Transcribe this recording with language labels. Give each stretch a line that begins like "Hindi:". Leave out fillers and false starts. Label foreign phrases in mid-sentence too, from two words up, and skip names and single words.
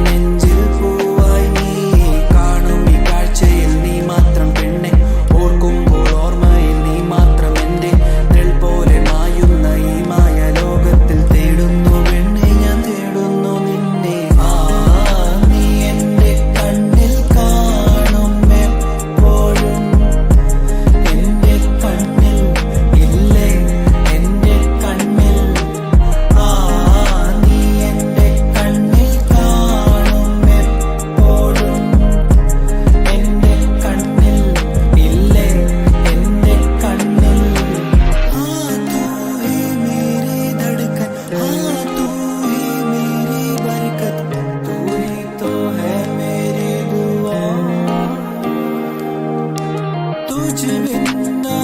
Malayalam: നെഞ്ചിൽ പൂവായി നീ കാണും ഈ കാഴ്ചയിൽ നീ മാത്രം പെണ്ണെ ഓർക്കുമ്പോൾ ഓർമ്മയിൽ നീ മാത്രം എന്റെ നിഴൽ പോലെ മായുന്ന ഈ മായ ലോകത്തിൽ തേടുന്നു പെണ്ണെ ഞാൻ തേടുന്നു നിന്നെ നീ എന്റെ കണ്ണിൽ കാണും എപ്പോഴും എന്റെ കണ്ണിൽ ഇല്ലേ എന്റെ കണ്ണിൽ നീ എന്റെ കണ്ണിൽ കാണും എപ്പോഴും എന്റെ കണ്ണിൽ ഇല്ലേ എന്റെ കണ്ണിൽ
Hindi: तू ही मेरी धड़कन तू ही मेरी बरकत तू ही तो है मेरी दुआ तुझ बिन